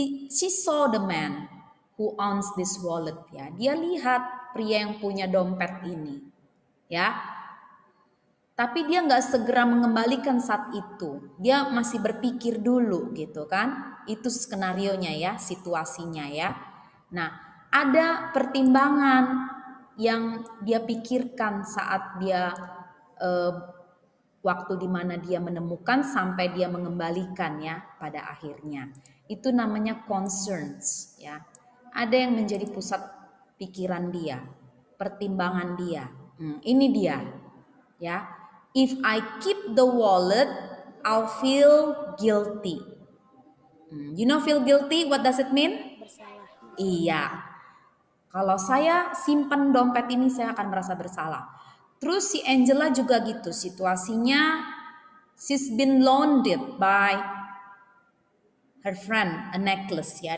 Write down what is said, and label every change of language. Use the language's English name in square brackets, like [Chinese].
[English] She saw the man who owns this wallet, ya. [Indonesian] Dia lihat pria yang punya dompet ini, ya. Tapi dia nggak segera mengembalikan saat itu. Dia masih berpikir dulu gitu kan. Itu skenarionya ya, situasinya ya. Nah, ada pertimbangan yang dia pikirkan saat dia eh, waktu di mana dia menemukan sampai dia mengembalikan ya pada akhirnya. Itu namanya concerns ya. Ada yang menjadi pusat pikiran dia, pertimbangan dia. Ini dia ya. [English] If I keep the wallet, I'll feel guilty. You know feel guilty, what does it mean? [Indonesian] Bersalah. Iya. Kalau saya simpan dompet ini saya akan merasa bersalah. Terus si Angela juga gitu, situasinya [English] she's been loaned by her friend a necklace ya.